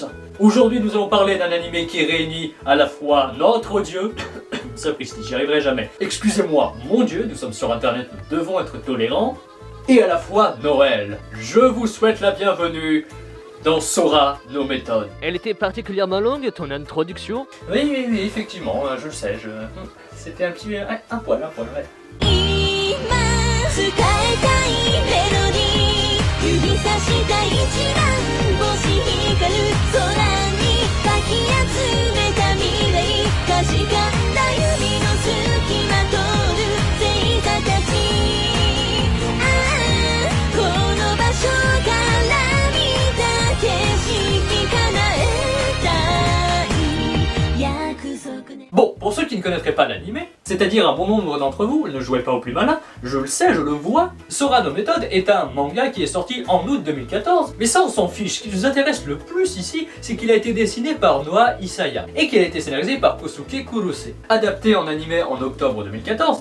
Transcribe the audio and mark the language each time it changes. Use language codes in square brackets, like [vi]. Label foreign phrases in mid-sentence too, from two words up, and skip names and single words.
[fr] Aujourd'hui, nous allons parler d'un animé qui réunit à la fois notre Dieu, sapristi, j'y arriverai jamais, excusez-moi, mon Dieu, nous sommes sur internet, nous devons être tolérants, et à la fois Noël. Je vous souhaite la bienvenue dans Sora no méthodes. Elle était particulièrement longue, ton introduction. Oui, effectivement, je le sais, c'était un petit... un poil, ouais. [ja] 今伝えたいメロディー指さした一番星光る空にかき集めた未来確かな指の隙間通る星座たちああこの場所から見た景色叶えたい約束ね [fr] Bon, pour ceux qui ne connaîtraient pas l'animé, c'est-à-dire un bon nombre d'entre vous, ne jouez pas au plus malin, je le sais, je le vois, Sora no méthodes est un manga qui est sorti en août 2014, mais ça on s'en fiche, ce qui nous intéresse le plus ici, c'est qu'il a été dessiné par Noah Isaya, et qu'il a été scénarisé par Kosuke Kurose, adapté en animé en octobre 2014,